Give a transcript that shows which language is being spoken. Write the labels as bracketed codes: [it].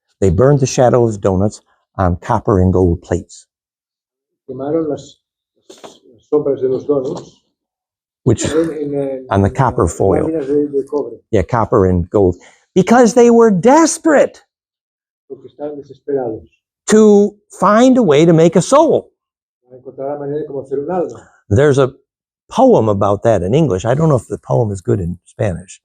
[en] They burned the shadow of donuts on copper and gold plates, [es] quemaron las sombras de los donuts [en] which on the copper foil. [es] de cobre, [en] Yeah, copper and gold, because they were desperate [es] porque estaban desesperados [en] to find a way to make a soul. [es] para encontrar la manera de cómo hacer un alma. [en] There's a poem about that in English. I don't know if the poem is good in Spanish.